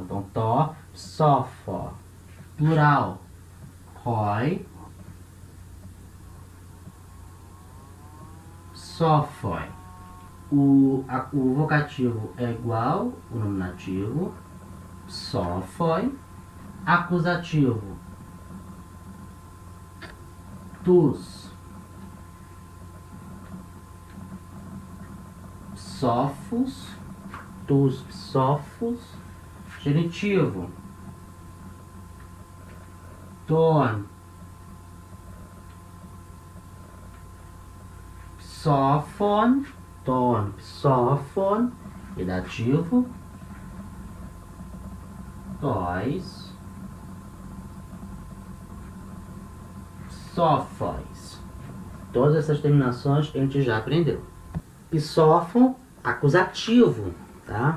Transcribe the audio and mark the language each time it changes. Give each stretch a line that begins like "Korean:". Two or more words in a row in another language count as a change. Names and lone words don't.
Portuguese: Então,
Greek: τὸ ψόφο.
Portuguese: Plural,
Greek: οἱ ψόφοι.
Portuguese: O vocativo é igual ao nominativo, psófoi. Acusativo, tus.
Greek: ψόφος, τοὺς ψόφους.
Portuguese: Genitivo, ton.
Greek: ψόφον, τὸν, ψόφον.
Portuguese: E dativo,
Greek: τοῖς ψόφοις.
Portuguese: Todas essas terminações a gente já aprendeu. Psófon, acusativo, tá?